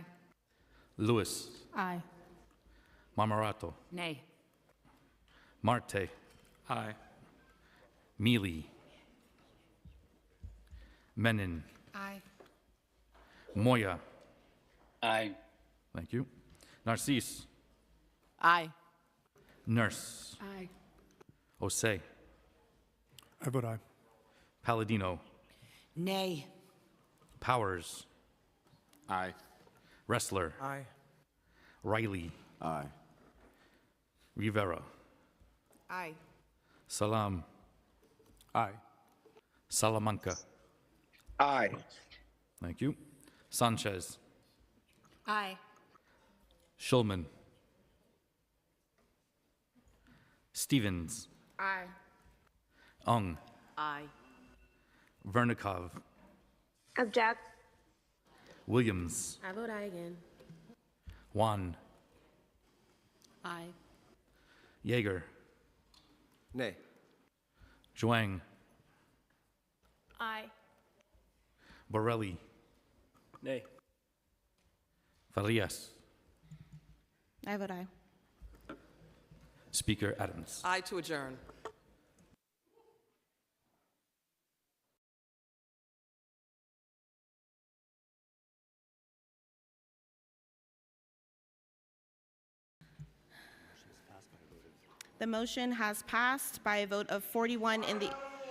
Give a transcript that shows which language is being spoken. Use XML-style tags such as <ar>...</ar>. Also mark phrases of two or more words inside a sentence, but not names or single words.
<en>Lewis. Aye. Marmorato. Nay. Marte. Aye. Mealy. Menon. Aye. Moya. Aye. Thank you. Narcisse. Aye. Nurse. Aye. Osei. I vote aye. Palladino. Nay. Powers. Aye. Wrestler. Aye. Riley. Aye. Rivera. Aye. Salam. Aye. Salamanca. Aye. Thank you. Sanchez. Aye. Schulman. Stevens. Aye. Ung. Aye. Vernikov. Object. Williams. I vote aye again. Juan. Aye. Yeager. Nay. Zhuang. Aye. Borelli. Nay. Farías. I vote aye. Speaker Adams. Aye to adjourn. The motion has passed by a vote of 41 in the...</en>